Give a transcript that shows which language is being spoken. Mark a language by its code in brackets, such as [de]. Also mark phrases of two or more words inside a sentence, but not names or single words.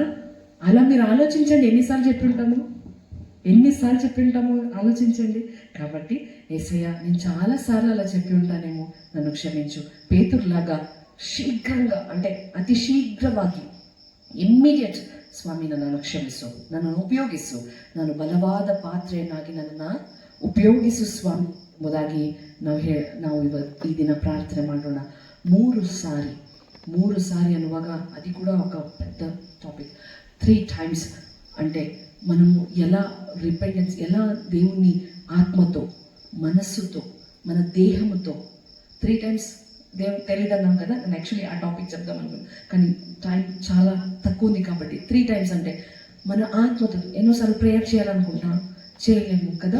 [te] అలా మీరు ఆలోచించండి, ఎన్నిసార్లు చెప్పి ఉంటాము ఆలోచించండి. కాబట్టి యేసయ్య నేను చాలాసార్లు అలా చెప్పి ఉంటానేమో, నన్ను క్షమించు. పేతురులాగా శీఘ్రంగా, అంటే అతి శీఘ్రವಾಗಿ, ఇమ్మీడియట్ [kn] ಸ್ವಾಮಿ ನನ್ನನ್ನು ಕ್ಷಮಿಸು, ನನ್ನನ್ನು ಉಪಯೋಗಿಸು, ನಾನು ಬಲವಾದ ಪಾತ್ರೆಯನ್ನಾಗಿ ನನ್ನನ್ನು ಉಪಯೋಗಿಸು ಸ್ವಾಮಿ ಎಂಬುದಾಗಿ ನಾವು ಈ ದಿನ ಪ್ರಾರ್ಥನೆ ಮಾಡೋಣ. 3 ಸಾರಿ ಅನ್ನುವಾಗ [te] అది కూడా ఒక పెద్ద టాపిక్. 3 times అంటే మనము ఎలా రిపెంటెన్స్, ఎలా దేవుని ఆత్మతో, మనస్సుతో, మన దేహముతో 3 times దేవుడు తెలియదన్నాం కదా. నేను యాక్చువల్లీ ఆ టాపిక్ చెప్దాం అనుకున్నాను, కానీ టైం చాలా తక్కువ ఉంది కాబట్టి 3 times అంటే మన ఆత్మతో ఎన్నోసార్లు ప్రేయర్ చేయాలనుకుంటా, చేయలేము కదా.